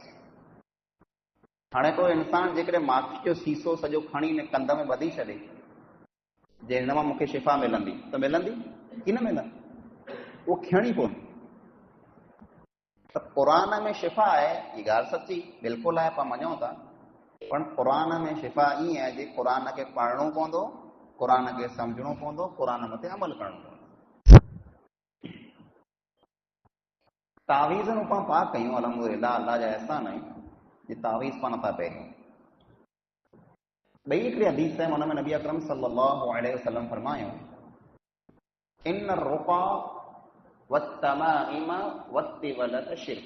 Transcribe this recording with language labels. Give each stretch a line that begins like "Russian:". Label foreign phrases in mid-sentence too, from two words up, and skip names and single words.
Sindhi: ہانے کو انسان جے ماکھی جو سیسو سجو کھڑی نے کندھ میں بدھی چھڈے جے ان میں مکھے شفا ملندی تو ملندی کی نہ ملندی، وہ کھیڑی کون۔ تو قرآن میں شفا ہے، یہ گال سچی بالکل ہے، پا مجھوں تھا، پر قرآن میں شفا ہی ہے جی قرآن کے پڑھنو پوندو، قرآن کے سمجھنو پوندو، قرآن متے عمل کرنو پوندو۔ تعویذ نو پا کیوں الحمدللہ اللہ جا احسان ہے، یہ تعویذ پا نتا پہریوں۔ بھئی ایک حدیث ہے، انہوں میں نبی اکرم
Arabic: صلی اللہ علیہ وسلم
Sindhi: فرمایا،
Arabic: ان الرقا والتمائم والتولۃ شرک۔